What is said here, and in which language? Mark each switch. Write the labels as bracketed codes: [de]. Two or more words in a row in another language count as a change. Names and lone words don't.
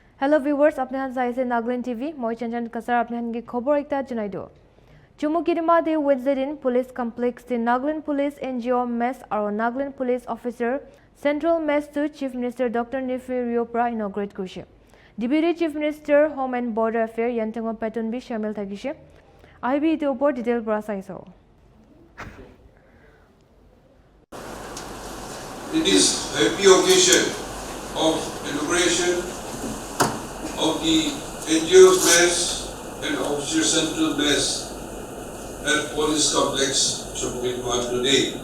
[en] Hello viewers, [nag] apnehan saise Nagaland TV. Moi Chanchan Kasar apnehan ki khobor ekta janai do. Chumoukedima de Wednesday din [en] police complex [nag] the Nagaland Police NGO mess aro Nagaland Police Officer Central Mess to Chief Minister Dr. Neiphiu Rio pra inaugurate kurishe. Deputy Chief Minister Home and Border Affairs Yantongo Patton bi shamil thakishe. Ahibi ite upor detail pra saiso. [en] It is a happy occasion of inauguration of the NGO's mess and Officer Central Mess at Police Complex Chumoukedima today.